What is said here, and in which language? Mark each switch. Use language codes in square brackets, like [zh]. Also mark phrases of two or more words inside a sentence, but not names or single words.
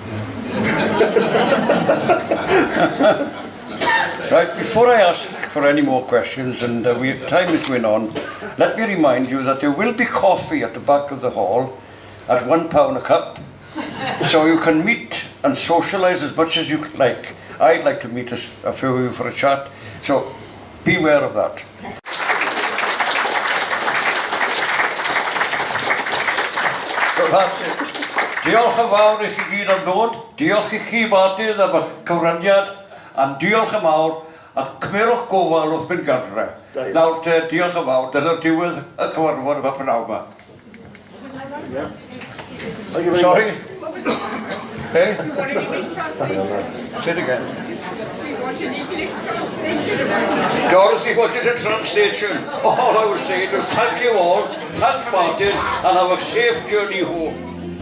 [en] Right, before I ask for any more questions, and time is going on, let me remind you that there will be coffee at the back of the hall at £1 a cup, so you can meet and socialise as much as you like. I'd like to meet a few of you for a chat, so beware of that. So that's it. [cy] Diolch yn fawr i chi gyd am ddod. Diolch i chi Martin am y cyfraniad, a diolch yn fawr a cymerwch gofal wrth mynd gadre. Nawr te, diolch yn fawr, dyna'r diwedd y cyfarfod yma prynawn yma. [en] Sorry? Hey? Say it again. Dorothy wanted a translation. All I was saying was thank you all, thank Martin, and have a safe journey home.